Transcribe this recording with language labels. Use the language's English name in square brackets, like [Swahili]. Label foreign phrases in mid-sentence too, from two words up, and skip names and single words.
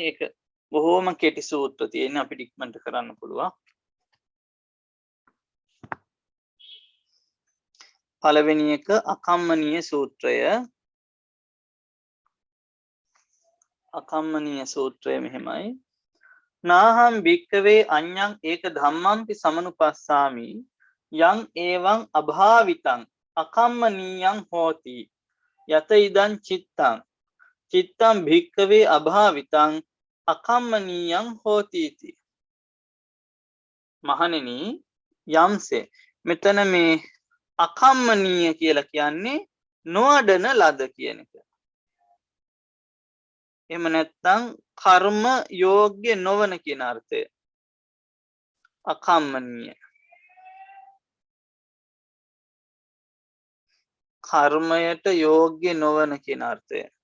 [Sinhala] ඒක බොහෝම කෙටි සූත්‍ර තියෙන අපිට ඉක්මනට කරන්න පුළුවන්. පළවෙනි එක අකම්මනීය සූත්‍රය. අකම්මනීය සූත්‍රය මෙහෙමයි. [Pali] නාහම් භික්කවේ අඤ්ඤං ඒක ධම්මම්පි සමනුපස්සාමි යං ඒවං අභාවිතං අකම්මනීයං හෝති යත ඉදං චිත්තං චිත්තං භික්කවේ අභාවිතං අකම්මනීයං හෝති इति [Sinhala] මහණෙනි යම්සේ මෙතන මේ අකම්මනීය කියලා කියන්නේ නොඅඩන ලද කියන එක. එහෙම නැත්නම් කර්ම යෝග්‍ය නොවන කියන අර්ථය. අකම්මනීය. කර්මයට යෝග්‍ය නොවන කියන අර්ථය.